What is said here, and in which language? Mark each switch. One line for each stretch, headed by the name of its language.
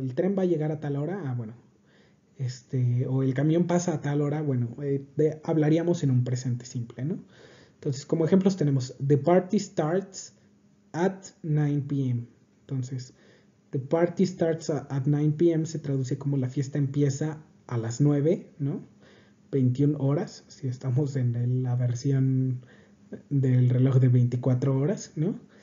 Spanish: El tren va a llegar a tal hora, bueno, o el camión pasa a tal hora, bueno, hablaríamos en un presente simple, ¿no? Entonces, como ejemplos tenemos
English: The party starts at 9 p.m.
Spanish: Entonces,
English: The party starts at 9 p.m.
Spanish: se traduce como la fiesta empieza a las 9, ¿no? 21 horas, si estamos en la versión del reloj de 24 horas, ¿no?